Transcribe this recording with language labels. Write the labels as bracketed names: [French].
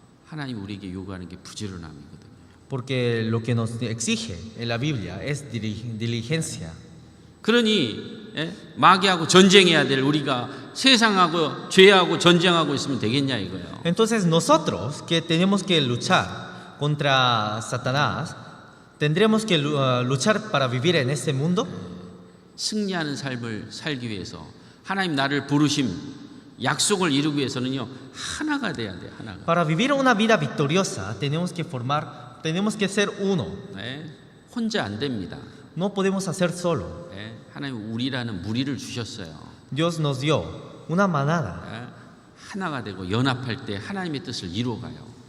[Korean] 하나님 우리에게 요구하는 게 부지런함이거든요. [Spanish] Porque lo que nos exige en la Biblia es diligencia. [Korean] 그러니 마귀하고 전쟁해야 될 우리가 세상하고 죄하고 전쟁하고 있으면 되겠냐 이거예요. [Spanish] Entonces nosotros que tenemos que luchar contra Satanás, tendremos que luchar para vivir en este mundo. [Korean] 승리하는 삶을 살기 위해서 하나님 나를 부르심 약속을 이루기 위해서는요 하나가 돼야 돼 하나가. [Spanish] Para vivir una vida victoriosa tenemos que ser uno. [Korean] 혼자 안 됩니다. [Spanish] No podemos hacer solo. [Korean] 하나님 우리라는 무리를 주셨어요. [Spanish] Dios nos dio una manada. [Korean] 하나가 되고 연합할 때 하나님의 뜻을 이루어가요.